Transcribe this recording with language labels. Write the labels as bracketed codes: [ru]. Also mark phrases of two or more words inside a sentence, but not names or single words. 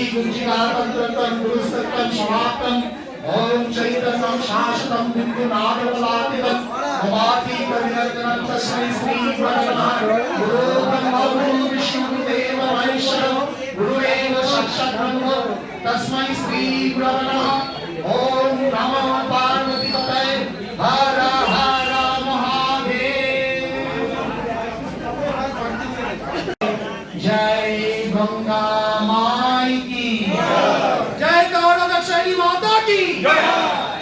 [sa] गुरुजिगातन्त्रं गुरुस्तत्त्वं समाप्तम् ओम चैतन्यं शाश्वतं बिन्दुनादवलातितं भवाति परिवर्तनं तस्मै श्री नमः गुरु ब्रह्मा गुरु विष्णुदेव महेश्वरः गुरुरेव साक्षात् ब्रह्म तस्मै श्री गुरवे नमः ओम नमो पार्वतीपतये हर हर महादेव [hi] जय गंगा माई की जय गौरव दक्षिणी माता की